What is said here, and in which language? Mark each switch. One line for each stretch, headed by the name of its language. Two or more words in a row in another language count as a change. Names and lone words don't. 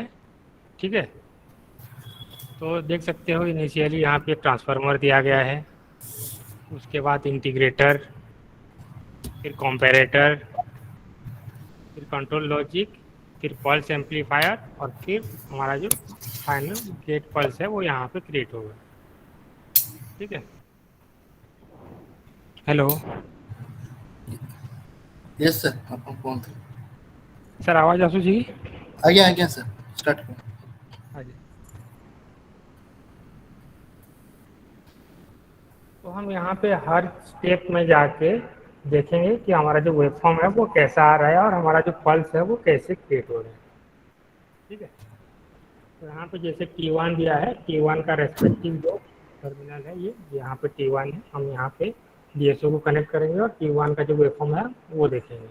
Hindi: ठीक है, तो देख सकते हो इनिशियली यहाँ पे ट्रांसफार्मर दिया गया है, उसके बाद इंटीग्रेटर, फिर कंपैरेटर, फिर
English: control logic,
Hindi: फिर
English: pulse amplifier
Hindi: और फिर हमारा जो
English: final gate pulse
Hindi: है वो यहाँ पे क्रिएट होगा। ठीक है, हेलो
English: yes sir,
Odia: ଆପଣ କୁହନ୍ତୁ। ସାର୍ ଆୱାଜ ଆସୁଛି? ଆଜ୍ଞା ଆଜ୍ଞା ସାର୍, ଷ୍ଟାର୍ଟ କରନ୍ତୁ।
Hindi: हाँ जी, तो हम यहाँ पे हर स्टेप में जाके देखेंगे कि हमारा जो वेवफॉर्म है वो कैसा आ रहा है और हमारा जो पल्स है वो कैसे क्रिएट हो रहा है। ठीक है, तो यहाँ पे जैसे T1 दिया है, T1 का रेस्पेक्टिव जो टर्मिनल है ये यहाँ पे T1 है, हम यहाँ पे DSO को कनेक्ट करेंगे और T1 का जो वेवफॉर्म है वो देखेंगे।